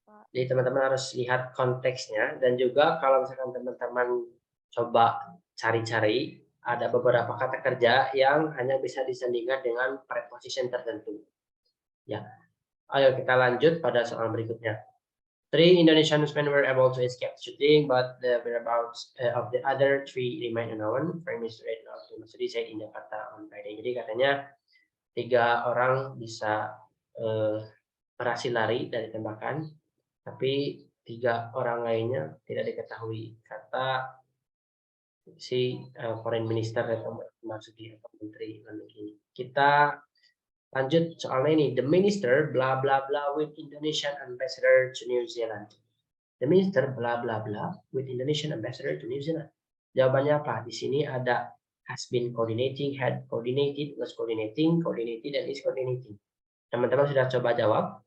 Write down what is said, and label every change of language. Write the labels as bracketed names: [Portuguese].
[Indonesian] Jadi teman-teman harus lihat konteksnya, dan juga kalau misalkan teman-teman coba cari-cari, ada beberapa kata kerja yang hanya bisa disandingkan dengan preposition tertentu. Ya, ayo kita lanjut pada soal berikutnya. [English] 3 Indonesian men were able to escape shooting, but the whereabouts of the other 3 remain unknown. Prime Minister Retno Marsudi said in Jakarta on Friday. [Indonesian] Jadi katanya 3 orang bisa berhasil lari dari tembakan, tapi 3 orang lainnya tidak diketahui, kata si Foreign Minister Retno Marsudi atau Menteri Luar Negeri. Kita lanjut soalnya ini. [English] The minister bla bla bla with Indonesian ambassador to New Zealand. The minister bla bla bla with Indonesian ambassador to New Zealand. [Indonesian] Jawabannya apa? Di sini ada has been coordinating, had coordinated, was coordinating, coordinated, dan is coordinating. Teman-teman sudah coba jawab?